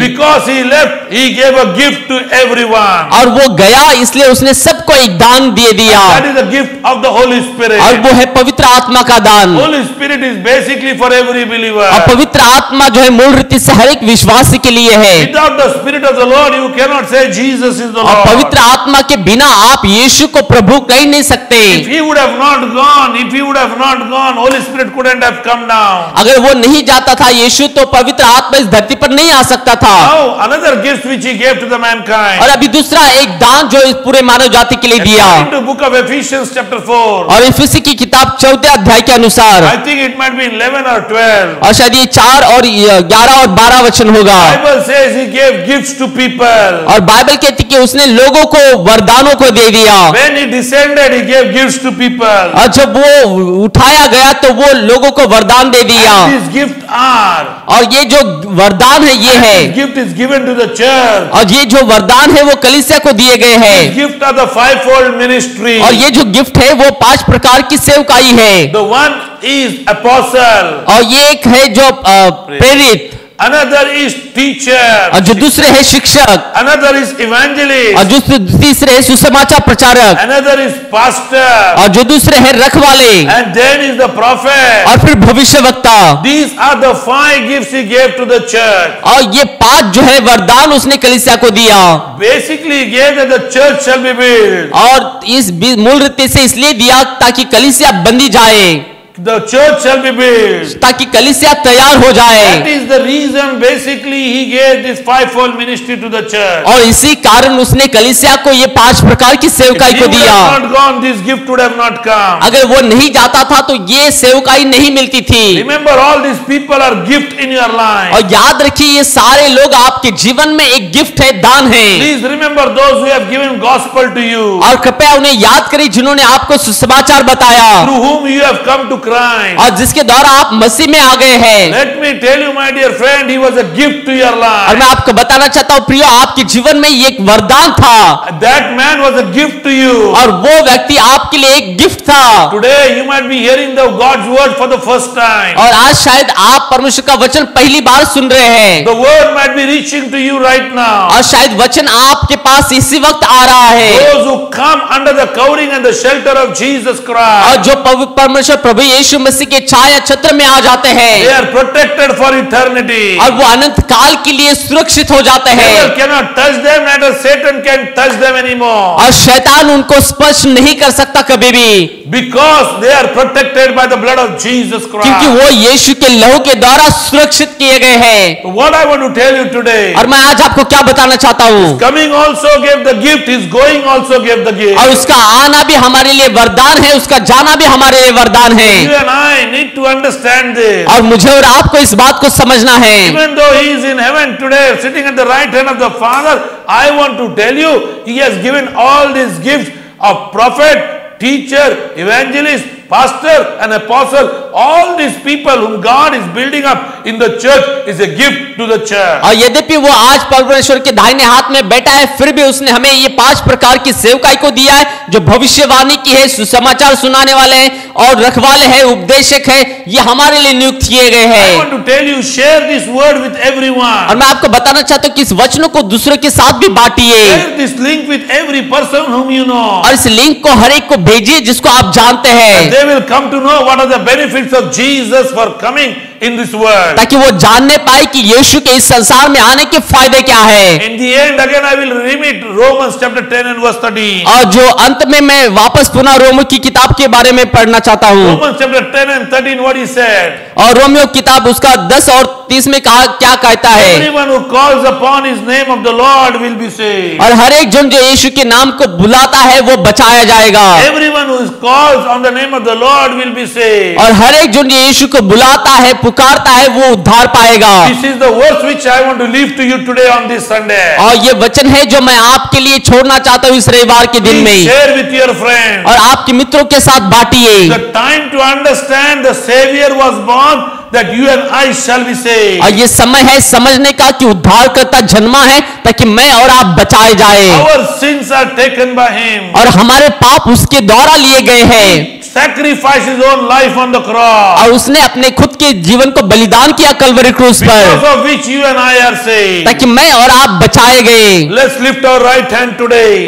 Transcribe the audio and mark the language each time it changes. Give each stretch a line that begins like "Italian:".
English: Because he left, he gave a gift to everyone.
Hindi: और वो गया इसलिए उसने सबको एक दान दे दिया,
English: That is the gift of the Holy Spirit.
Hindi: और वो है पवित्र आत्मा का दान।
English: Holy Spirit is basically for every believer.
Hindi: और पवित्र आत्मा जो है मूल रीति से हर एक विश्वासी के लिए है।
English: Without the Spirit of the Lord, you cannot say Jesus is the
Hindi: और
English: Lord.
Hindi: पवित्र आत्मा के बिना आप यीशु को प्रभु कह नहीं सकते।
English: If he would have not gone, Holy Spirit couldn't have come down.
Hindi: अगर वो नहीं जाता था यीशु तो पवित्र आत्मा इस धरती पर नहीं आ सकता था।
English: Now, another gift which he gave to the mankind.
Hindi: और अभी दूसरा एक दान जो इस पूरे मानव जाति के लिए दिया,
English: According to book of Ephesians chapter 4.
Hindi: और इफिसी की किताब 4 अध्याय के अनुसार,
English: I think it might be 11 or 12.
Hindi: और शायद ये 4 और 11 और 12 वचन होगा।
English: Bible says he gave gifts to people.
Hindi: और बाइबल कहती कि उसने लोगों को वरदानों को दे दिया,
English: When he descended, he gave gifts to people.
Hindi: और जब वो उठाया गया तो वो लोगों को वरदान दे दिया।
English: And these gifts are.
Hindi: और ये जो वरदान है ये
English: This
Hindi: है,
English: gift is given to the church.
Hindi: और ये जो वरदान है वो कलीसिया को दिए गए
English: This
Hindi: हैं।
English: gift are the fivefold ministry.
Hindi: और ये जो गिफ्ट है वो 5 प्रकार की सेवकाई है।
English: The one is apostle.
Hindi: और ये एक है जो प्रेरित,
English: Another is teacher.
Hindi: और जो दूसरे है शिक्षक,
English: Another is evangelist.
Hindi: और जो तीसरे है सुसमाचार प्रचारक,
English: Another is pastor.
Hindi: और जो दूसरे है रखवाले,
English: And then is the prophet.
Hindi: और फिर भविष्यवक्ता।
English: These are the 5 gifts he gave to the church.
Hindi: और ये 5 जो है वरदान उसने कलीसिया को दिया,
English: Basically he gave that the church shall be built.
Hindi: और इस मूल रीति से इसलिए दिया ताकि कलीसिया बंधी जाए,
English: The church shall be built.
Hindi: ताकि कलीसिया तैयार हो जाए।
English: That is the reason basically he gave this 5-fold ministry to the church.
Hindi: और इसी कारण उसने कलीसिया को ये 5 प्रकार की सेवकाई
English: If
Hindi: को
English: he would
Hindi: दिया।
English: have not gone, this gift would have not come.
Hindi: अगर वो नहीं जाता था तो ये सेवकाई नहीं मिलती थी।
English: Remember, all these people are gift in your life.
Hindi: और याद रखिए ये सारे लोग आपके जीवन में एक गिफ्ट है, दान है।
English: Please remember those who have given gospel to you,
Hindi: और कृपया उन्हें याद करें जिन्होंने आपको सुसमाचार बताया,
English: through whom you have come to Christ.
Hindi: और जिसके द्वारा आप मसीह में आ गए हैं।
English: Let me tell you, my dear friend, he was a gift to your
Hindi: और
English: life.
Hindi: मैं आपको बताना चाहता हूं प्रियो, आपके जीवन में ये एक वरदान था,
English: That man was a gift to you.
Hindi: और वो व्यक्ति आपके लिए एक गिफ्ट था।
English: Today you might be hearing the God's word for the first time.
Hindi: और आज शायद आप परमेश्वर का वचन पहली बार सुन रहे हैं,
English: The word might be reaching to you right now.
Hindi: और शायद वचन आपके पास इसी वक्त आ रहा है।
English: Those who come under the covering and the shelter of Jesus Christ,
Hindi: और जो परमेश्वर प्रभु यीशु मसीह के छाया छत्र में आ जाते हैं,
English: they are protected for eternity.
Hindi: और वो अनंत काल के लिए सुरक्षित हो जाते हैं,
English: Devil cannot touch them, neither Satan can touch them anymore.
Hindi: और शैतान उनको स्पर्श नहीं कर सकता कभी भी,
English: Because they are protected by the blood of Jesus
Hindi: क्योंकि
English: Christ.
Hindi: वो यीशु के लहू के द्वारा सुरक्षित किए गए हैं।
English: What I want to tell you today,
Hindi: और मैं आज आपको क्या बताना चाहता हूँ,
English: coming also gave the gift, his going also gave the gift.
Hindi: और उसका आना भी हमारे लिए वरदान है, उसका जाना भी हमारे लिए वरदान है।
English: You and I need to understand this.
Hindi: और मुझे और आपको इस बात को समझना है।
English: Even though he is in heaven today, sitting at the right hand of the Father, I want to tell you, he has given all these gifts of prophet, teacher, evangelist, pastor and apostle. All these people whom God is building up in the church is a gift to the church.
Hindi: और यद्यपि वो आज परमेश्वर के दाहिने हाथ में बैठा है, फिर भी उसने हमें ये 5 प्रकार की सेवकाई को दिया है, जो भविष्यवाणी की है, सुसमाचार सुनाने वाले हैं, और रखवाले हैं, उपदेशक है, ये हमारे लिए नियुक्त किए गए
English: I
Hindi: हैं।
English: want to tell you, share this word with
Hindi: और
English: everyone.
Hindi: मैं आपको बताना चाहता हूँ कि इस वचनों को दूसरों के साथ भी बांटिए,
English: Share this link with every person whom you know.
Hindi: और इस लिंक को हर एक को भेजिए जिसको आप जानते हैं,
English: They will come to know what are the benefits of Jesus for coming in this world.
Hindi: ताकि वो जानने पाए कि यीशु के इस संसार में आने के फायदे क्या है।
English: In the end, again I will read Romans chapter 10 and verse 13.
Hindi: और जो अंत में मैं वापस पुनः रोमियो की किताब के बारे में पढ़ना चाहता हूँ,
English: Romans chapter 10 and 13, what he said.
Hindi: और रोमियो किताब उसका 10 और 30 में कहा क्या कहता है,
English: Everyone who calls upon his name of the Lord will be saved.
Hindi: और हर एक जन जो यीशु के नाम को बुलाता है वो बचाया जाएगा,
English: Everyone who calls on the name of the Lord will be saved.
Hindi: और हर एक जन जो यीशु को बुलाता है, पुकारता है, वो उद्धार पाएगा।
English: This is the verse which I want to leave to you today on this Sunday.
Hindi: और ये वचन है जो मैं आपके लिए छोड़ना चाहता हूँ इस रविवार के दिन में,
English: Please share with your friends.
Hindi: और आपके मित्रों के साथ बांटिए।
English: The time to understand the Savior was born that you and I shall be saved.
Hindi: और ये समय है समझने का कि उद्धारकर्ता जन्मा है ताकि मैं और आप बचाए जाए,
English: Our sins are taken by him.
Hindi: और हमारे पाप उसके द्वारा लिए गए हैं,
English: Sacrificed his own life on the cross,
Hindi: और उसने अपने खुद के जीवन को बलिदान किया कलवरी क्रूस
English: because
Hindi: पर,
English: of which you and I are saved.
Hindi: ताकि मैं और आप बचाए गए।
English: Let's lift our right hand today.